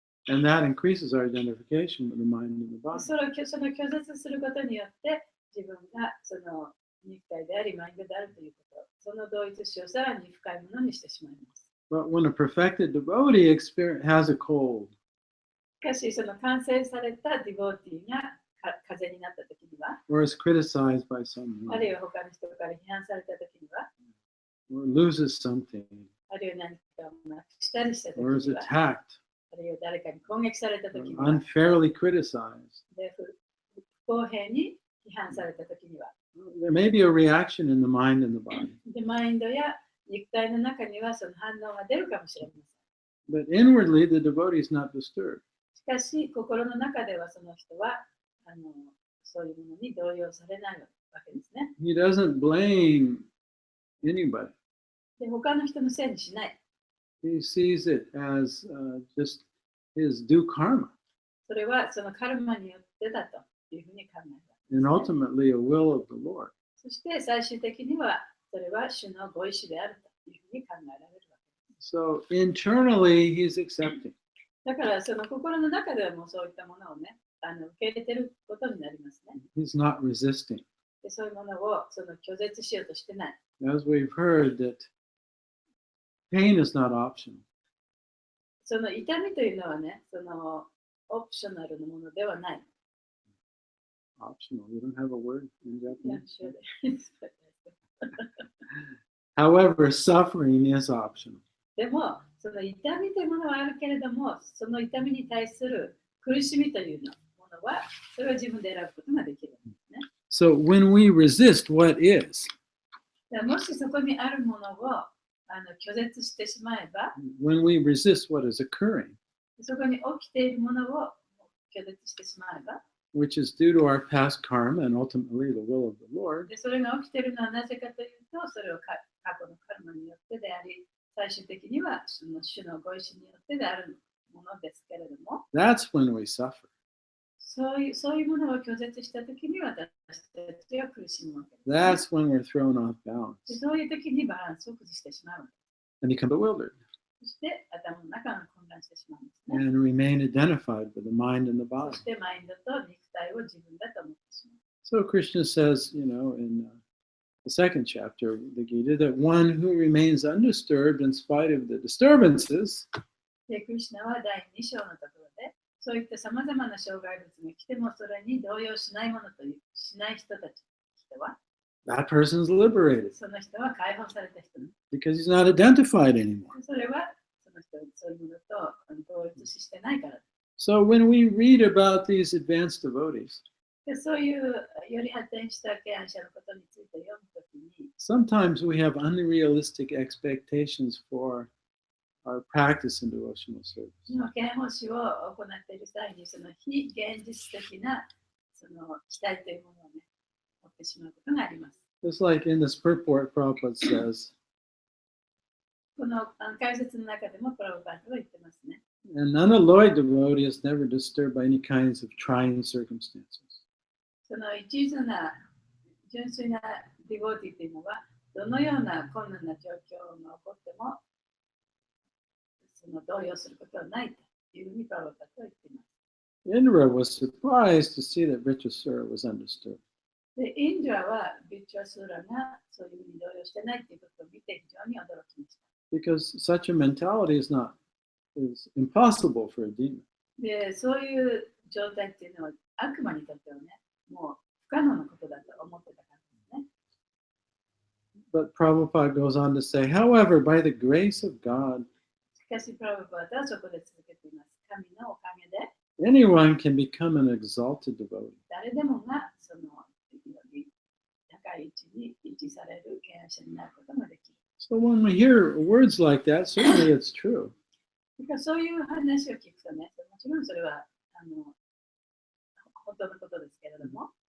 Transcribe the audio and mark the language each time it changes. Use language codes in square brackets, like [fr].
[en] And that increases our identification with the mind and the body. [ja] その拒絶することによって自分がその肉体でありマインドであるということ、その同一視をさらに深いものにしてしまいます。 [en] But when a perfected devotee has a cold, [ja] しかしその完成されたディボーティーが風邪になった時には、 [en] or is criticized by [ja] あ [en] someone, [ja] るいは他の人から批判された時には、 [en] or loses something, [ja] あるいは何かをなくしたりした時 [en] or is [ja] には、 [en] attacked, [ja] あるいは誰かに攻撃された [en] or [ja] 時には、 [en] unfairly criticized, [ja] で不公平に批判された時には、 [en] there may be a reaction in the mind and the body. [ja] でマインドや肉体の中にはその反応が出るかもしれません。 [en] But inwardly, the devotee is not disturbed. [ja] しかし心の中ではその人はそういうものに動揺されないわけですね。 [en] He doesn't blame anybody. [ja] で他の人のせいにしない。 [en] He sees it as just his due karma [ja] それはそのカルマによってだというふうに考えるわけです [en] and [ja] ね。 [en] ultimately a will of the Lord. [ja] そして最終的にはそれは主のご意志であるというふうに考えられるわけです。 [en] So internally, he's accepting. [ja] だからその心の中ではもうそういったものをね、受け入れてることになりますね。 [en] He's not resisting. [ja] でそういうものをその拒絶しようとしてない。 [en] As we've heard, that pain is not optional. [ja] その痛みというのはね、そのオプショナルなものではない。 [en] Optional. You don't have a word in [ja] いや [en] Japanese. [ja] そうです [en] However, suffering is optional. [ja] でも、その痛みというものはあるけれども、その痛みに対する苦しみというものは、それは自分で選ぶことができるんですね。 [en] So when we resist what is, [ja] だからもしそこにあるものを拒絶してしまえば、 [en] when we resist what is occurring, [ja] そこに起きているものを拒絶してしまえば、 [en] which is due to our past karma and ultimately the will of the Lord, [ja] でそれが起きているのはなぜかというと、それを過去のカルマによってであり、最終的にはその主のご意志によってであるものですけれども、 [en] that's when we suffer. [ja] そういうものを拒絶したときに私たちは苦しむわけです、ね。 [en] That's when we're thrown off balance [ja] でそういうときにバランスを崩してしまうわけ [en] and become bewildered [ja] です。そして頭の中が混乱してしまうんですね。 [en] and remain identified with the mind and the [ja] そ [en] body. [ja] してマインドと肉体を自分だと思ってしまう。 [en] So Krishna says, in the second chapter of the Gita, that one who remains undisturbed in spite of the disturbances [ja] で、クリシュナは第2章のところで、そういったさまざまな障害物が来てもそれに動揺しないものという、しない人たち、人は、 [en] that person's liberated [ja] その人は解放された人ね。 [en] because he's not identified anymore. [ja] それはその人そういうものと同一視してないから。 [en] So when we read about these advanced devotees, [ja] でそういうより発展した敬愛者のことについて読むときに、 [en] sometimes we have unrealistic expectations for our practice in devotional service. [ja] 敬愛奉仕を行っている際に、その非現実的なその期待というものをね、持ってしまうことがあります。 [en] Just like in this purport, Prabhupada says, [ja] この解説の中でもプラブパートは言ってますね。 [en] an unalloyed devotee is never disturbed by any kinds of trying circumstances. [ja] その一途な純粋なディボーティーというのは、どのような困難な状況が起こっても、その動揺することはないというふうにプラブパートは言っています。 [en] Indra was surprised to see that Vritrasura was undisturbed. [ja] で、インドラはビッチャスーラがそういうふうに動揺してないということを見て非常に驚きました。 [en] Because such a mentality is impossible for a demon. [ja] で、そういう状態っていうのは悪魔にとってはね、もう不可能なことだと思ってたからですね。 [en] But Prabhupada goes on to say, however, by the grace of God, [ja] しかし、プラブパートはそこで続けています。神のおかげで、 [en] anyone can become an exalted devotee. [ja] 誰でもがそのより高い位置に維持される敬愛者になることができる。 [en] So when we hear words like that, certainly it's true. [ja] だからそういう話を聞くとね、もちろんそれは本当のことですけれども、